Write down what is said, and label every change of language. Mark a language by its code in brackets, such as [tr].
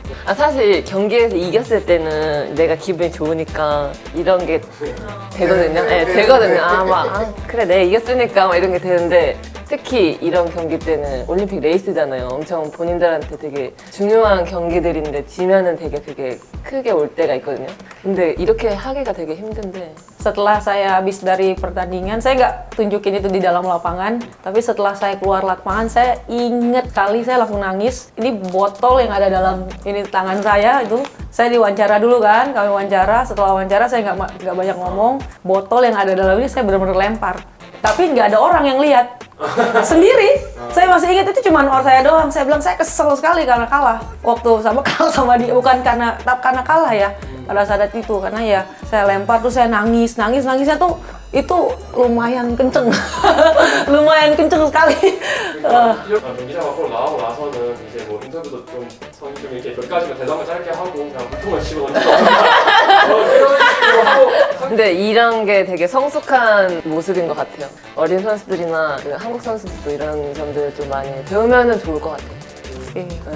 [ko] 아, 사실 경기에서 이겼을 때는 내가 기분이 좋으니까 이런 게 되거든요. 네, 되거든요. 그래, 내가 이겼으니까 막 이런 게 되는데 특히 이런 경기 때는 올림픽 레이스잖아요. 엄청 본인들한테 되게 중요한 경기들인데 지면은 되게 그게 크게 올 때가 있거든요. 근데 이렇게 하기가 되게 힘든데 [id] Setelah saya habis dari pertandingan, saya nggak tunjukin itu di dalam lapangan, tapi setelah saya keluar lapangan, saya inget kali saya langsung nangis. Ini botol yang ada dalam ini tangan saya itu, saya diwawancara dulu kan, kami wawancara. Setelah wawancara saya nggak banyak ngomong, botol yang ada dalam ini saya benar-benar lempar. Tapi nggak ada orang yang lihat. Sendiri, saya masih ingat itu cuma orang saya doang. Saya bilang saya kesel sekali karena kalah. Waktu kalah sama dia, bukan karena kalah ya. Pada saat itu karena ya saya lempar tuh saya nangisnya tuh itu lumayan kenceng. lumayan kenceng sekali. [ko] 경기장 밖으로 나오고 나서는 이제 뭐 인터뷰도 좀 이렇게 몇 가지만 대답을 짧게 하고 그냥 물통을 집어 던지고 이런 식으로 하고 근데 이런 게 되게 성숙한 모습인 것 같아요. 어린 선수들이나 그 한국 선수들도 이런 점들을 좀 많이 배우면은 좋을 것 같아요. 네.